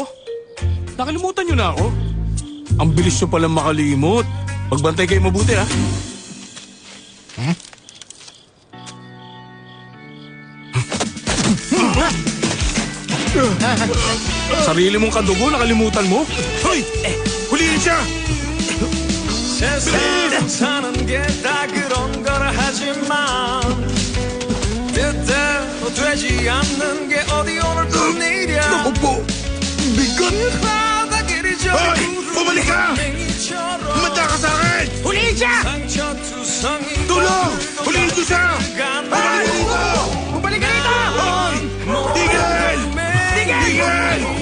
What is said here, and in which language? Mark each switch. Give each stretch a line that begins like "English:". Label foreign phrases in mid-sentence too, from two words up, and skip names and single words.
Filipino: Nakalimutan niyo na ako? Ang bilis niyo palang makalimot. Magbantay kayo mabuti, ha? Sarili mong kadugo, nakalimutan mo? Hoy! Huliin siya!
Korean: 세상 사는 게 다 그런 거라 하지만 뜻대로 되지 않는 게 어디 오늘 또 내일이야
Filipino: Naku po! Bigat!
Korean: 바닥길이
Filipino: Hoy! Bumalik ka!
Korean: 맹이처럼
Filipino: Manda ka sa akin!
Korean: 상처투성이
Filipino: Tulong! Huliin niyo siya! Ay! Bumalik ka rito! Ay! Tigil! Tigil!